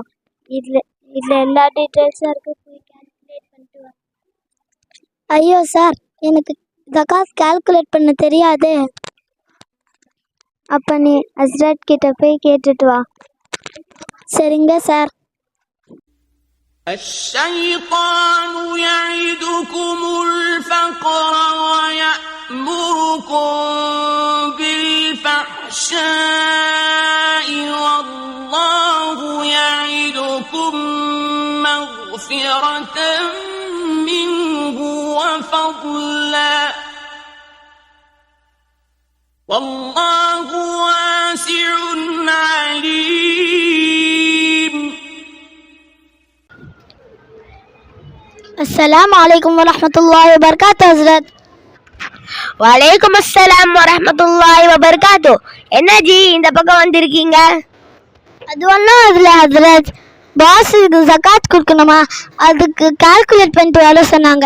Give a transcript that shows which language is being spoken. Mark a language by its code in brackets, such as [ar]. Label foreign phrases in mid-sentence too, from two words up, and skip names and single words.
[ta] இதில் எல்லா டீட்டெயில்ஸும் இருக்கு, போய் கால்குலேட் பண்ணிட்டு வா. ஐயோ சார், எனக்கு ஜகாத் கால்குலேட் பண்ண தெரியாது. அப்போ நீ ஹஸ்ரத் கிட்ட போய் கேட்டுட்டு வா. சரிங்க சார். [ar] الشيطان يعدكم الفقر ويأمركم بالفحشاء والله يعدكم مغفرة منه وفضلا والله واسع عليم. السلام عليكم ورحمة الله وبركاته ஹஸ்ரத். وعليكم السلام ورحمة الله وبركاته. [ta] என்ன ஜி இந்த பக்கம் வந்திருக்கீங்க? அது ஒன்றும் அதில் ஹஸ்ரத், பாஸுக்கு ஜகாத் கொடுக்கணுமா, அதுக்கு கால்குலேட் பண்ணிட்டு வர சொன்னாங்க.